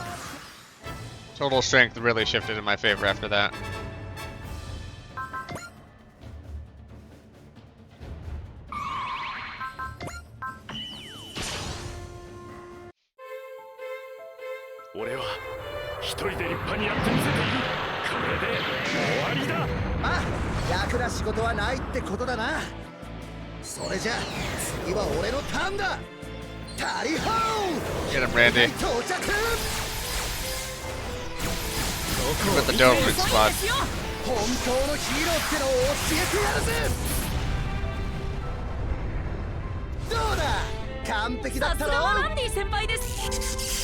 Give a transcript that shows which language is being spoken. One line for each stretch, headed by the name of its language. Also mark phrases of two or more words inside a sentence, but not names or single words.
English: Total strength really shifted in my favor after that.
Japanese: I 俺は一人で立派にやってみせている。これで終わりだ。まあ楽な仕事はないってことだな。それじゃ次は俺のターンだ。タリホー
English: Get him, Randy.
Japanese: 到着。
English: With the Doberman squad.
Japanese: 本当のヒーローってのを教えてやるぜ。どうだ完璧だったろ。ランディ先輩です。